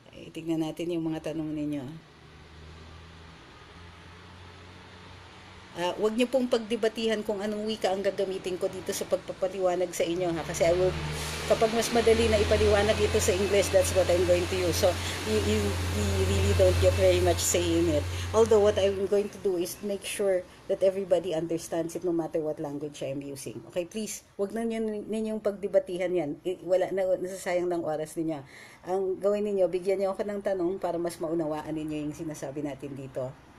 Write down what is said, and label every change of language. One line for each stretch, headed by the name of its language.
Filipino: Tignan natin yung mga tanong ninyo. Wag niyo pong pagdebatihan kung anong wika ang gagamitin ko dito sa pagpapaliwanag sa inyo, ha, kasi kapag mas madali na ipaliwanag ito sa English,
English: that's what I'm going to use. So you really don't get very much say in it. Although what I'm going to do is make sure that everybody understands it no matter what language I'm using.
Filipino: Okay, please, wag na ninyong pagdebatihan yan. Wala na, nasasayang ng oras ninyo. Ang gawin ninyo, bigyan niyo ako ng tanong para mas maunawaan ninyo yung sinasabi natin dito.